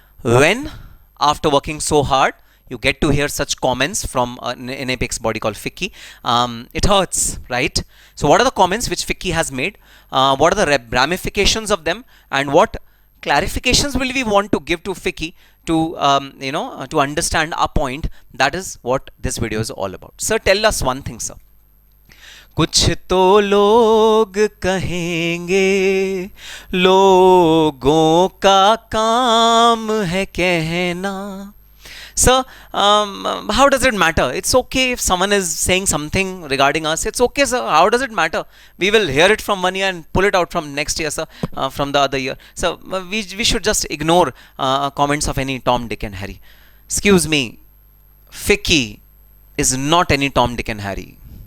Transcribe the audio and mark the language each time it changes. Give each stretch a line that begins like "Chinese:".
English: When after working so hard you get to hear such comments from an apex body called FICCI, it hurts, right? So what are the comments which FICCI has made? What are the ramifications of them, and what clarifications will we want to give to FICCI to to understand our point? That is what this video is all about. Sir, tell us one thing, sir.
Hindi: कुछ तो लोग कहेंगे, लोगों का काम है कहना.
English: Sir, how does it matter? It's okay if someone is saying something regarding us. It's okay, sir. How does it matter? We will hear it from 1 year and pull it out from next year, sir, from the other year. So we should just ignore comments of any Tom, Dick and Harry. Excuse me, FICCI is not any Tom, Dick and Harry.